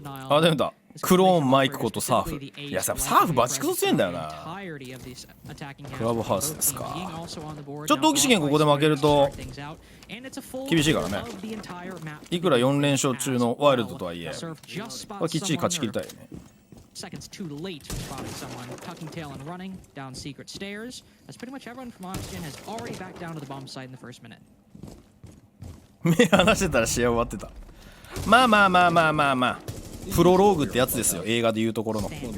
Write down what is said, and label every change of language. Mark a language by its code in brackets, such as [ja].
[ja] あ、でもだ。クローンマイクことサーフ。いやサーフバチクソ強いんだよな。クラブハウスですか。ちょっと大き資源ここで負けると厳しいからね。いくら4連勝中のワイルドとはいえ、きっちり勝ち切りたいよね。 [en] Seconds too late spotting someone tucking tail and running down secret stairs, as pretty much everyone from Oxygen has already backed down to the bomb site in the first minute. [ja] 目離してたら試合終わってた。まあプロローグってやつですよ。映画でいうところの。